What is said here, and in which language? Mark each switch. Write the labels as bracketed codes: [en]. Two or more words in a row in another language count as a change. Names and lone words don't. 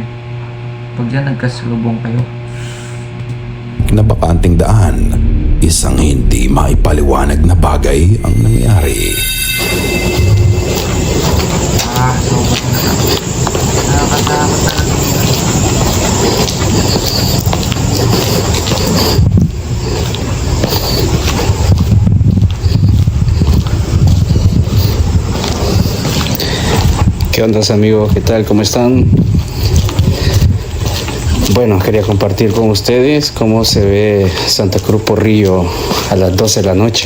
[tl] Pag dyan nagkasalubong kayo, Na bakanting daan, isang hindi maipaliwanag na bagay ang nangyari. sobrang nakakatakot talaga. [es] ¿Qué onda, amigos? ¿Qué tal? ¿Cómo están? Bueno, quería compartir con ustedes cómo se ve Santa Cruz Porrillo a las 12 de la noche.